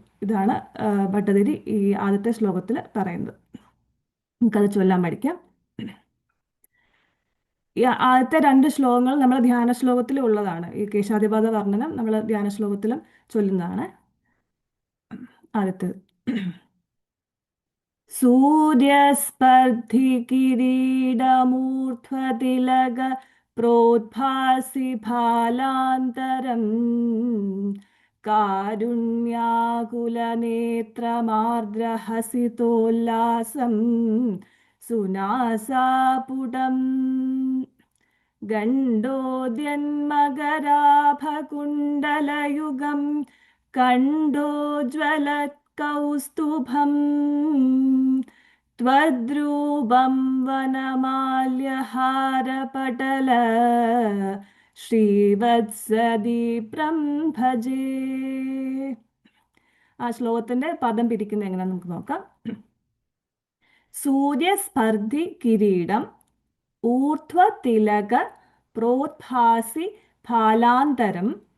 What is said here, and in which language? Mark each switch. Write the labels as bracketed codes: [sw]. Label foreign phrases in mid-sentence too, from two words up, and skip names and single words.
[ml] ഇതാണ് ഭട്ടതിരി ഈ ആദ്യത്തെ ശ്ലോകത്തിൽ പറയുന്നത്. നമുക്കത് ചൊല്ലാൻ പഠിക്കാം. ഈ ആദ്യത്തെ 2 ശ്ലോകങ്ങൾ നമ്മൾ ധ്യാന ശ്ലോകത്തിൽ ഉള്ളതാണ്. ഈ കേശാദിപാദ വർണ്ണനം നമ്മൾ ധ്യാന ശ്ലോകത്തിലും ചൊല്ലുന്നതാണ്. [sa] ആദ്യത്തേത് सूर्यस्पर्धि किरीटमूर्ध्वतिलक प्रोद्भासि भालान्तरम् कारुण्याकुलनेत्रमार्द्रहसितोल्लासं सुनासापुटम् गण्डोद्यन्मकराभकुण्डलयुगं कण्डोज्ज्वलत्कौस्तुभम् त्वद्रूपं वनमाल्यहारपटल ശ്രീവത്സദീപ്രം ഭജേ. [ml] ആ ശ്ലോകത്തിന്റെ പദം പിരിക്കുന്നത് എങ്ങനെയാണെന്ന് നമുക്ക് നോക്കാം. [sa] സൂര്യസ്പർധി കിരീടം ഊർധ്വതിലക പ്രോദ്ഭാസി ഫാലാന്തരം